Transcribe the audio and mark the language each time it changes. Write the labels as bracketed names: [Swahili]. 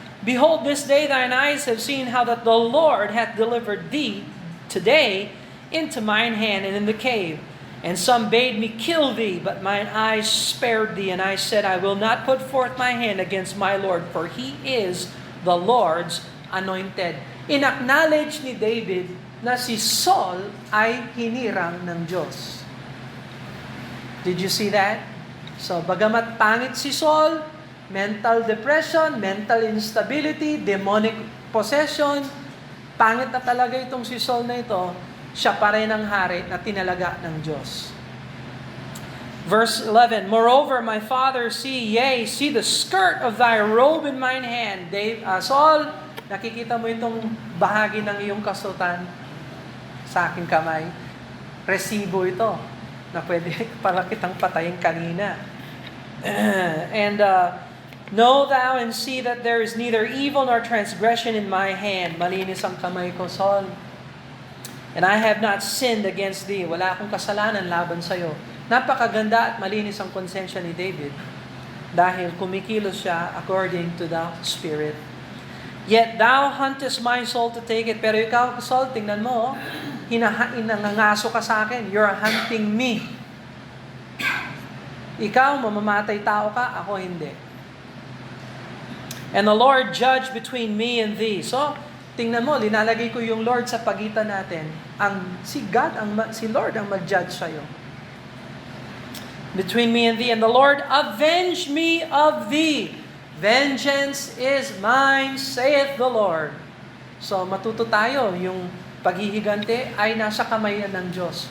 [English] Behold, this day thine eyes have seen how that the Lord hath delivered thee today into mine hand and in the cave. And some bade me kill thee, but mine eyes spared thee. And I said, I will not put forth my hand against my Lord, for he is the Lord's anointed. [Filipino] In-acknowledge ni David na si Saul ay hinirang ng Diyos. [English] Did you see that? [Filipino] So, bagamat pangit si Saul, mental depression, mental instability, demonic possession, pangit na talaga itong si Saul na ito, siya pa rin ang hari na tinalaga ng Diyos. [English] Verse 11, Moreover, my father, see the skirt of thy robe in mine hand. [Filipino] Saul, nakikita mo itong bahagi ng iyong kasultan sa aking kamay. Resibo ito na pwede para kitang patayin kanina. [English] And know thou and see that there is neither evil nor transgression in my hand. [Filipino] Malinis ang kamay ko, Saul. [English] And I have not sinned against thee. [Filipino] Wala akong kasalanan laban sa'yo. Napakaganda at malinis ang konsensya ni David dahil kumikilos siya [English] according to the Spirit. Yet thou huntest my soul to take it. [Filipino] Pero ikaw, Saul, tingnan mo, nangangaso ka sa akin. [English] You're hunting me. [Filipino] Ikaw, mamamatay tao ka, ako hindi. [English] And the Lord judge between me and thee. [Filipino] So, tingnan mo, linalagay ko yung Lord sa pagitan natin. Si Lord ang mag-judge sa'yo. [English] Between me and thee, and the Lord avenge me of thee. Vengeance is mine, saith the Lord. [Filipino] So, matuto tayo, yung paghihigante ay nasa kamayan ng Diyos.